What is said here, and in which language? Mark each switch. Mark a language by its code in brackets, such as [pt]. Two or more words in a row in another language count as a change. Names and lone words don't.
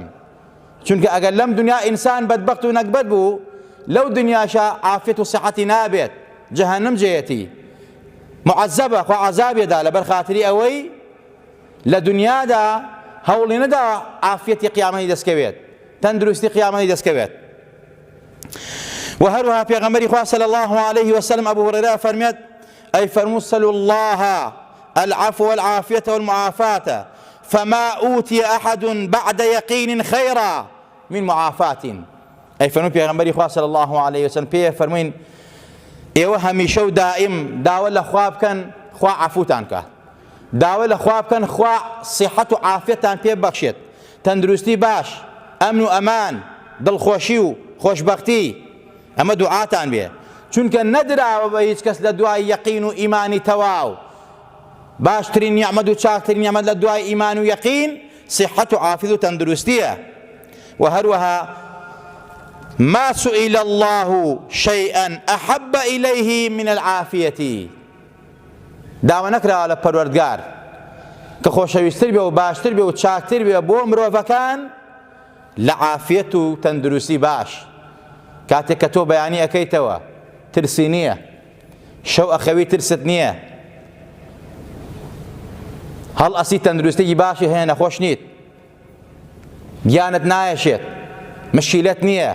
[ckb] چونکە ئەگەر لەم دنیا ئینسان بەدبەخت و نەکبەت بوو، لەو دنیاشا عافیەت و سیحەتی نابێت، جەهەنەم جێیەتی، معەزەبە، خوا عەزابێدا لەبەر خاتری ئەوەی لە دنیادا هەوڵی نەدا عافیەتی قیامەتی دەستکەوێت، تەندروستی قیامەتی دەستکەوێت. و هەروەها پێغەمبەری خوا [ar] صلی الله علیه وسلم [ckb] ئەبوو هورەیرە فەرمێت ئەی فەرموو [ar] سەلوا الله العفو والعافية والمعافاة فما أوتي أحد بعد يقين خيرا من معافاة. [ckb] أي فرمووی پێغەمبەری خوا [ar] صلی الله علیه وسلم [ckb] پێ فەرمووین ئێوە هەمیشە و دائیم داوا لە خوا بکەن خوا عەفوتان کات، داوا لە خوا بکەن خوا سیحەت و عافیەتان پێ ببەخشێت، تەندروستی باش، ئەمن و ئەمان، دڵخۆشی و خۆشبەختی. ئەمە دوعاتان بێ، چونکە نەدراوە بە هیچ کەس لە دوای یەقین و ئیمانی تەواو. باشترین نیعمەت و چاکترین نیعمەت لە دوای ئیمان و یەقین سیحەت و عافیەت و تەندروستیە. و هەروەها [ar] ما سئل الله شيئا أحب إليه من العافية [ckb] داوا نەکراوە لە پەروەردگار کە خۆشەویستتر بێ و باشتر بێ و چاکتر بێ بۆ مرۆڤەکان لە عافیەت و تەندروستی باش. کاتێک کە تۆ بەیانی ئەەکەیتەوە ترسی نییە، شەو ئەخەوی ترست نییە، هەڵ ئەسی تەندروستێکی باشی هەیە، نەخۆش نیت، گیانت نایەشێت، مشکلەت نییە.